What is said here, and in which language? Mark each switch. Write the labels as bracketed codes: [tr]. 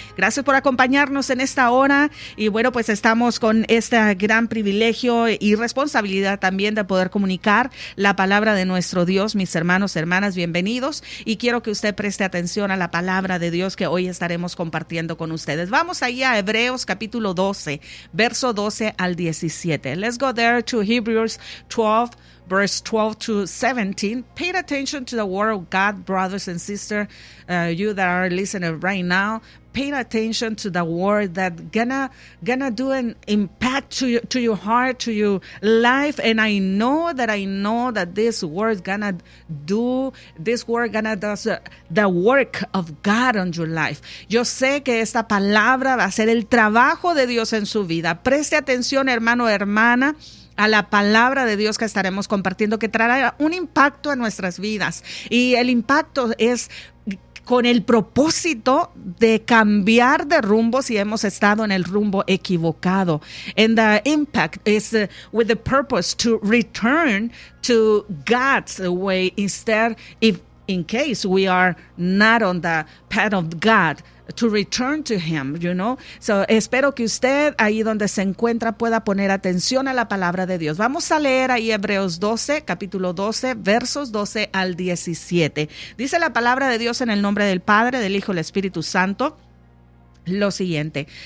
[es] Gracias por acompañarnos en esta hora. Y bueno, pues estamos con este gran privilegio y responsabilidad también de poder comunicar la palabra de nuestro Dios. Mis hermanos, hermanas, bienvenidos. Y quiero que usted preste atención a la palabra de Dios que hoy estaremos compartiendo con ustedes. Vamos ahí a Hebreos capítulo 12, verso 12 al 17. [en] Let's go there to Hebrews 12, verse 12 to 17. Pay attention to the word of God, brothers and sisters, you that are listening right now. Pay attention to the word that gonna do an impact to your heart, to your life. And I know that this word gonna do, this word gonna do the work of God on your life. [es] Yo sé que esta palabra va a ser el trabajo de Dios en su vida. Preste atención, hermano, hermana, a la palabra de Dios que estaremos compartiendo, que traerá un impacto en nuestras vidas. Y el impacto es con el propósito de cambiar de rumbo si hemos estado en el rumbo equivocado. [en] And the impact is with the purpose to return to God's way instead, if in case we are not on the path of God, to return to him, you know. [es] So espero que usted ahí donde se encuentra pueda poner atención a la palabra de Dios. Vamos a leer ahí Hebreos 12, capítulo 12, versos 12 al 17. Dice la palabra de Dios en el nombre del Padre, del Hijo y del Espíritu Santo lo siguiente.